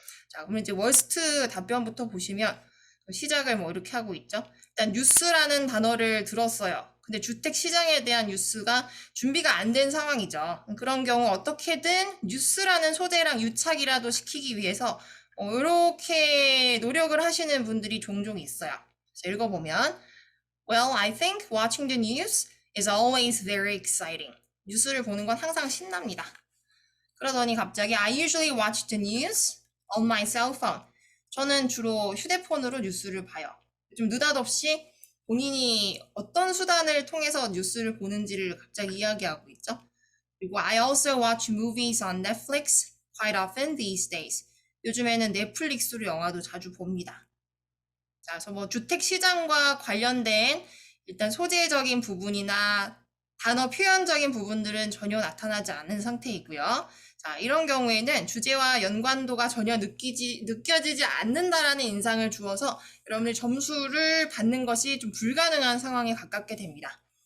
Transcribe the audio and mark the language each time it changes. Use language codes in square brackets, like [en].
[ko] 자, 그러면 이제 월스트 답변부터 보시면 시작을 이렇게 하고 있죠. 일단 뉴스라는 단어를 들었어요. 근데 주택 시장에 대한 뉴스가 준비가 안 된 상황이죠. 그런 경우 어떻게든 뉴스라는 소재랑 유착이라도 시키기 위해서 이렇게 노력을 하시는 분들이 종종 있어요. 그래서 읽어보면 [en] Well, I think watching the news is always very exciting. [ko] 뉴스를 보는 건 항상 신납니다. 그러더니 갑자기 [en] I usually watch the news on my cell phone. [ko] 저는 주로 휴대폰으로 뉴스를 봐요. 좀 느닷없이 본인이 어떤 수단을 통해서 뉴스를 보는지를 갑자기 이야기하고 있죠. 그리고 [en] I also watch movies on Netflix quite often these days. [ko] 요즘에는 넷플릭스로 영화도 자주 봅니다. 자, 그래서 주택 시장과 관련된 일단 소재적인 부분이나 단어 표현적인 부분들은 전혀 나타나지 않은 상태이고요. 자, 이런 경우에는 주제와 연관도가 전혀 느껴지지 않는다라는 인상을 주어서 여러분의 점수를 받는 것이 좀 불가능한 상황에 가깝게 됩니다.